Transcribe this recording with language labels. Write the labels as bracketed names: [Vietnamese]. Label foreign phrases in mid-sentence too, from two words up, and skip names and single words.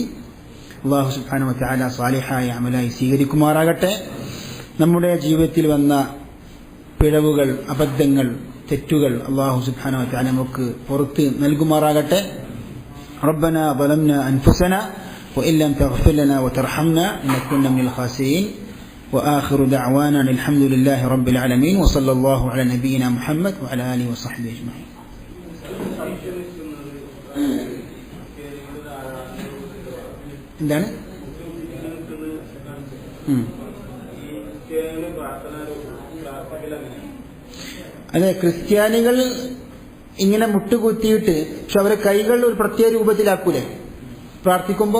[Malayalam] അള്ളാഹു [Arabic] سبحانه وتعالى [Malayalam] സാലിഹായ അമലായി സ്വീകരിക്കുമാറാകട്ടെ. നമ്മുടെ ജീവിതത്തിൽ വന്ന പിഴവുകൾ, അബദ്ധങ്ങൾ, തെറ്റുകൾ അള്ളാഹു [Arabic] سبحانه وتعالى [Malayalam] നമുക്ക് പുറത്ത് നൽകുമാറാകട്ടെ. [Arabic] ربنا ظلمنا أنفسنا وإن لم تغفر لنا وترحمنا لنكونن من الخاسرين. وآخر دعوانا الحمد لله رب العالمين وصلى الله على نبينا محمد وعلى آله وصحبه أجمعين. [Malayalam] എന്താണ് അതെ, ക്രിസ്ത്യാനികൾ ഇങ്ങനെ മുട്ടുകുത്തിയിട്ട് പക്ഷെ അവരെ കൈകൾ ഒരു പ്രത്യേക രൂപത്തിലാക്കൂലേ പ്രാർത്ഥിക്കുമ്പോൾ?